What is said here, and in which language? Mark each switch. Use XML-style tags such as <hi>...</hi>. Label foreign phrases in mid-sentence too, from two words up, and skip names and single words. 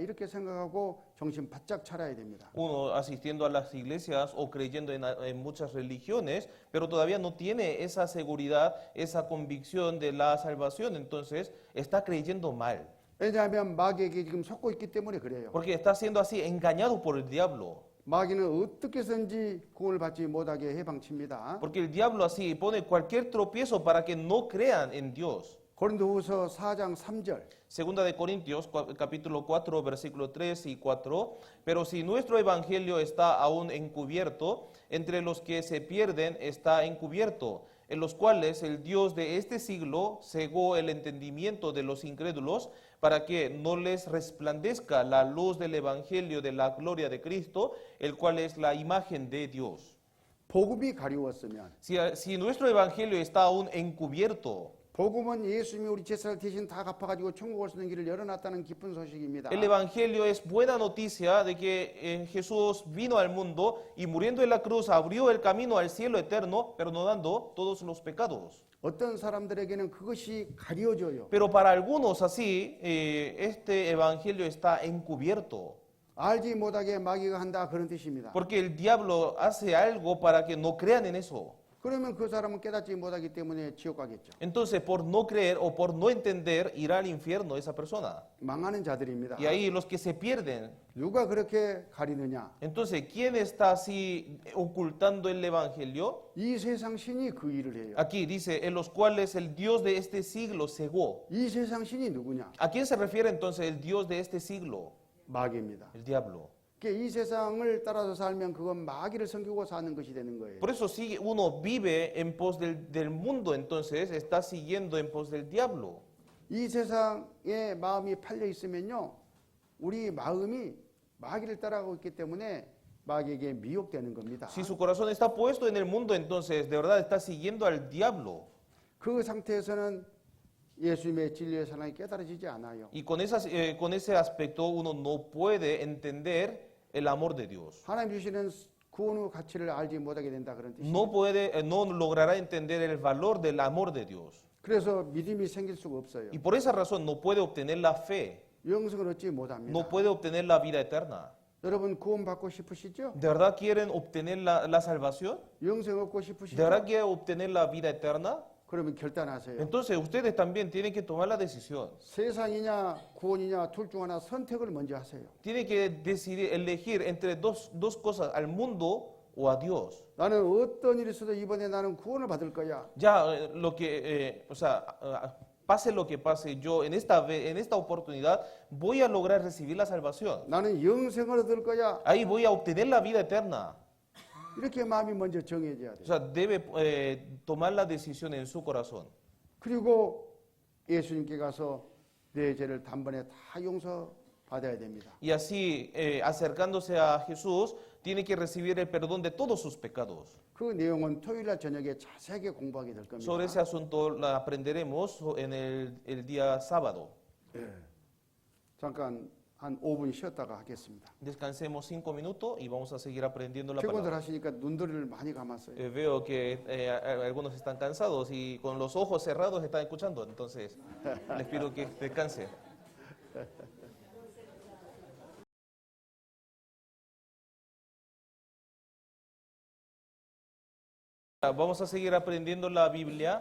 <ko>이렇게 생각하고 정신 바짝 차려야 됩니다.</ko> <es>Uno asistiendo a las iglesias o creyendo en muchas religiones, pero todavía no tiene esa seguridad, esa convicción de la salvación, entonces está creyendo mal.</es> <ko>왜냐하면 마귀에게 지금 속고 있기 때문에 그래요.</ko> <es>Porque está siendo así engañado por el diablo.</es> <ko>마귀는 어떻게 해서든지 구원을 받지 못하게 해방칩니다.</ko> <es>Porque el diablo así pone cualquier tropiezo para que no crean en Dios.</es> <ko>고린도후서 4장 3절.</ko> <es>Segunda de Corintios, capítulo 4, versículo 3 y 4. Pero si nuestro evangelio está aún encubierto, entre los que se pierden está encubierto, en los cuales el Dios de este siglo cegó el entendimiento de los incrédulos, para que no les resplandezca la luz del evangelio de la gloria de Cristo, el cual es la imagen de Dios.</es> <ko>복음이 가리웠으면</ko> <es>Si nuestro evangelio está aún encubierto,</es> <ko>복음은 예수님이 우리 제사를 대신 다 갚아가지고 천국 올 수 있는 길을 열어놨다는 기쁜 소식입니다.</ko> <es>el evangelio es buena noticia de que Jesús vino al mundo y muriendo en la cruz abrió el camino al cielo eterno, perdonando todos los pecados.</es> <ko>어떤 사람들에게는 그것이 가려져요.</ko> <es>Pero para algunos así, este evangelio está encubierto,</es> <ko>알지 못하게 마귀가 한다 그런 뜻입니다.</ko> <es>porque el diablo hace algo para que no crean en eso.</es> <ko>그러면 그 사람은 깨닫지 못하기 때문에 지옥 가겠죠.</ko> <es>Entonces, por no creer o por no entender, irá al infierno esa persona.</es> <ko>망하는 자들입니다.</ko> <es>Y ahí los que se pierden.</es> <ko>누가 그렇게 가리느냐?</ko> <es>Entonces, ¿quién está así ocultando el evangelio?</es> <ko>이 세상 신이 그 일을 해요.</ko> <es>Aquí dice, en los cuales el Dios de este siglo cegó.</es> <ko>이 세상 신이 누구냐?</ko> <es>¿A quién se refiere entonces el Dios de este siglo?</es> <ko>마귀입니다.</ko> <es>El diablo.</es> <ko>그러니까 이 세상을 따라서 살면 그건 마귀를 섬기고 사는 것이 되는 거예요.</ko> <es>Por eso si uno vive en pos del mundo, entonces está siguiendo en pos del diablo.</es> <ko>이 세상에 마음이 팔려 있으면요, 우리 마음이 마귀를 따라가고 있기 때문에 마귀에게 미혹되는 겁니다.</ko> <es>Si su corazón está puesto en el mundo, entonces de verdad está siguiendo al diablo.</es> <ko>그 상태에서는 예수님의 진리의 사랑이 깨달아지지 않아요.</ko> <es>Y con ese aspecto uno no puede entender el amor de Dios.</es> <ko>하나님 주시는 구원의 가치를 알지 못하게 된다 그런 뜻입니다.</ko> <es>No logrará entender el valor del amor de Dios.</es> <ko>그래서 믿음이 생길 수가 없어요.</ko> <es>Y por esa razón no puede obtener la fe,</es> <ko>영생을 얻지 못합니다.</ko> <es>no puede obtener la vida eterna.</es> <ko>여러분 구원 받고 싶으시죠?</ko> <es>¿De verdad quieren obtener la salvación?</es> <ko>영생 얻고</ko> <es>¿De</es> <ko>싶으시죠?</ko> <es>verdad quieren obtener la vida eterna?</es> <ko>그러면 결단하세요.</ko> <es>Entonces ustedes también tienen que tomar la decisión.</es> <ko>세상이냐 구원이냐 둘 중 하나 선택을 먼저 하세요.</ko> <es>Tienen que decidir, elegir entre dos cosas, al mundo o a Dios.</es> <ko>나는 어떤 일이 있어도 이번에 나는 구원을 받을 거야.</ko> <es>Ya pase lo que pase, yo en esta oportunidad voy a lograr recibir la salvación.</es> <ko>나는 영생을 얻을 거야.</ko> <es>Ahí voy a obtener la vida eterna.</es> <ko>이렇게 마음이 먼저 정해져야 돼요.</ko> <es>O sea, debe tomar la decisión en su corazón.</es> <ko>그리고 예수님께 가서 내 죄를 단번에 다 용서받아야 됩니다.</ko> <es>Y así, acercándose a Jesús, tiene que recibir el perdón de todos sus pecados.</es> <ko>그 내용은 토요일날 저녁에 자세하게 공부하게 될 겁니다.</ko> <es>Sobre ese asunto la aprenderemos en el día sábado.</es> <ko>잠깐 한 5분 쉬었다가 하겠습니다.</ko> <es>Descansemos 5 minutos y vamos a seguir aprendiendo la</es> <ko>피곤들</ko> <es>palabra.</es> <ko>하시니까 눈도리를 많이 감았어요.</ko> <es>Veo que algunos están cansados y con los ojos cerrados están escuchando, entonces les pido que descansen. Vamos a seguir aprendiendo la Biblia.</es>